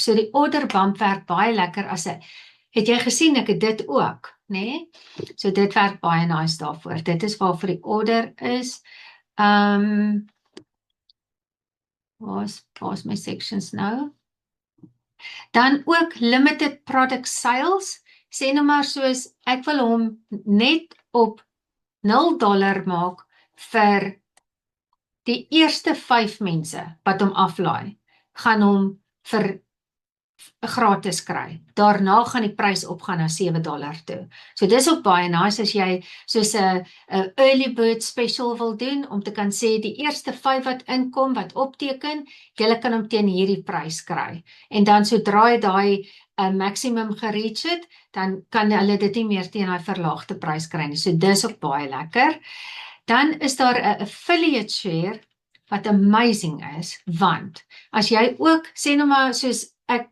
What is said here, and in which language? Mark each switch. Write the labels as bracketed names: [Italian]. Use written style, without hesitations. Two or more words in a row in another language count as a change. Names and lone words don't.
[Afrikaans] So die [English] order bump [Afrikaans] werk baie lekker as het jy gesien, ek het dit ook, né? So dit werk baie nice daarvoor. Dit is waarvoor die order is. Waar's my sections nou? Dan ook [English] limited product sales, [Afrikaans] sê nou maar soos, ek wil hom net op $0 maak vir die eerste 5 mense wat hom aflaai, gaan hom vir gratis kry. Daarna gaan die prys opgaan na $7 toe. So dis ook baie nice as jy soos 'n [English] early bird special [Afrikaans] wil doen, om te kan sê die eerste 5 wat inkom, wat opteken, julle kan hom teen hierdie prys kry. En dan sodra jy daai maximum gereach het, dan kan hulle dit nie meer teen daai verlaagde prys kry nie. So dis ook baie lekker. Dan is daar 'n [English] affiliate share [Afrikaans] wat amazing is, want as jy ook, sê nou maar soos ek